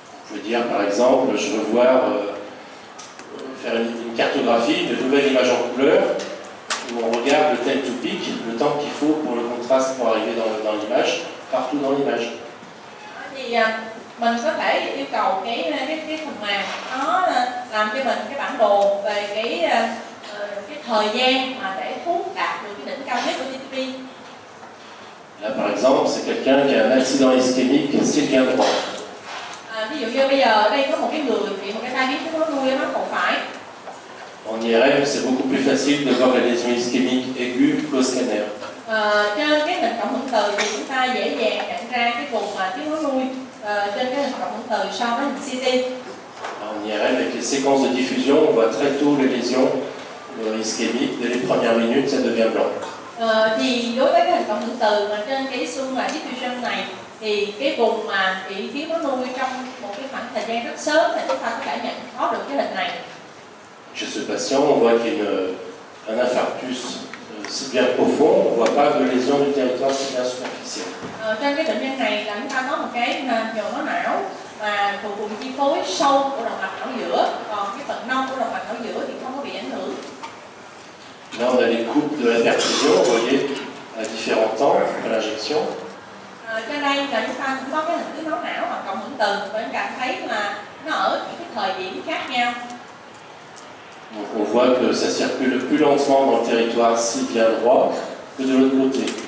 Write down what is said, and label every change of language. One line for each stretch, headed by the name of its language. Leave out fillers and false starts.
French: Vous pouvez dire par exemple, je veux voir faire une cartographie, une nouvelle image en couleur, où on regarde le time to peak, le temps qu'il faut pour le contraste pour arriver dans l'image, partout dans l'image.
Vietnamese: Thì mình có thể yêu cầu cái phần mềm nó làm cho mình cái bản đồ về cái thời gian mà để thuốc đạt được cái đỉnh cao nhất của TTP.
French: Là par exemple, c'est quelqu'un qui a un accident ischémique sylvien droit.
Vietnamese: Ví dụ như bây giờ đây có một cái người bị một cái tai biến thiếu máu nuôi ở mắt cổ phải.
French: En IRM, c'est beaucoup plus facile de voir la lésion ischémique aiguë qu'au scanner.
Vietnamese: Trên cái hình cộng hưởng từ thì chúng ta dễ dàng nhận ra cái vùng mà thiếu máu nuôi trên cái hình cộng hưởng từ so với hình CT.
French: En IRM, avec les séquences de diffusion, on voit très tôt les lésions ischémiques. Dès les premières minutes, ça devient blanc.
Vietnamese: Thì đối với cái hình cộng hưởng từ mà trên cái xương là diffusion này thì cái vùng mà bị thiếu máu nuôi trong một cái khoảng thời gian rất sớm thì chúng ta có thể nhận có được cái hình này.
French: Chez ce patient, on voit qu'il y a un infarctus sylvien profond, on ne voit pas de lésion du territoire sylvien superficiel.
Vietnamese: Trên cái bệnh nhân này là chúng ta có một cái nhồi máu não mà thuộc vùng chi phối sâu của động mạch não giữa, còn cái phần nông của động mạch não giữa thì không có bị ảnh hưởng.
French: Là, on a les coupes de la perfusion, vous voyez, à différents temps à l'injection.
Vietnamese: Trên đây là chúng ta cũng có cái hình tứ máu não hoặc cộng hưởng từ, và em cảm thấy là nó ở những cái thời điểm khác nhau.
French: Donc on voit que ça circule plus lentement dans le territoire sylvien droit que de l'autre côté.